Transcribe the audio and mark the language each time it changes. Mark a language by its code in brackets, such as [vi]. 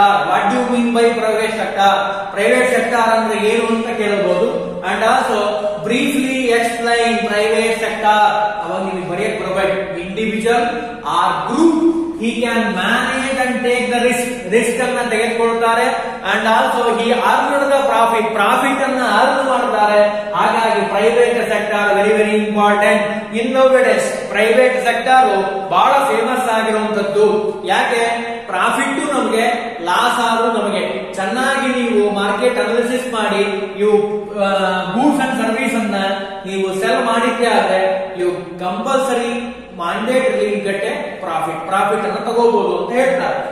[en] What do you mean by private sector? Private sector [kn] ಅಂದ್ರೆ ಏನು ಅಂತ ಕೇಳಬಹುದು. [en] And also briefly explain private sector. [kn] ಅವಾಗ ನಿಮಗೆ ಬರೆಯಕ್ಕೆ ಬರಬೇಕು. [en] individual or group, he can manage and take the risk [kn] ಅನ್ನ ತೆಗೆದುಕೊಳ್ತಾರೆ. [en] and also he earned the profit [kn] ಅನ್ನ earn ಮಾಡ್ತಾರೆ. ಹಾಗಾಗಿ private sector [en] Very important. [kn] ಇನ್ನೋವೇಡೇಸ್ private sector ಬಹಳ ಫೇಮಸ್ ಆಗಿರುವಂತದ್ದು. ಯಾಕೆ? ಪ್ರಾಫಿಟ್ ನಮಗೆ, ಲಾಸ್ ಆದ್ರೂ ನಮಗೆ. ಚೆನ್ನಾಗಿ ನೀವು ಮಾರ್ಕೆಟ್ ಅನಾಲಿಸಿಸ್ ಮಾಡಿ ನೀವು ಗೂಡ್ಸ್ ಅಂಡ್ ಸರ್ವಿಸ್ ಅನ್ನ ನೀವು ಸೆಲ್ ಮಾಡಿದ್ದೆ ಆದ್ರೆ ನೀವು compulsory [en] mandatory get a [kn] profit ಅನ್ನು ತಗೋಬಹುದು ಅಂತ ಹೇಳ್ತಾರೆ.